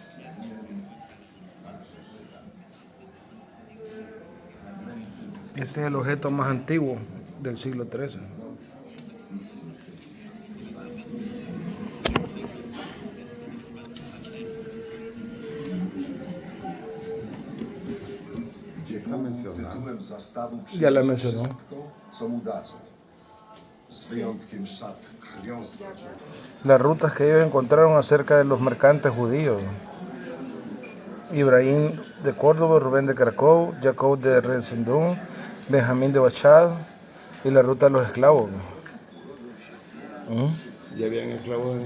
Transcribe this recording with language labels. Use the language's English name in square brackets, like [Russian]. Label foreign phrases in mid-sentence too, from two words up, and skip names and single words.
[Spanish] Este es el objeto más antiguo del siglo XIII. [Polish] Tytułem zastawu [Spanish] Ya la [Polish] przyjąć [Spanish] mencionó. [Polish] wszystko, co mu dadzą. Z wyjątkiem szat krwią zbrodzoną. [Spanish] Las rutas que ellos encontraron acerca de los mercantes judíos. Ibrahim de Córdoba, Rubén de Cracov, Jacob de Rensindún, Benjamín de Bachad y la ruta de los esclavos. Ya habían esclavos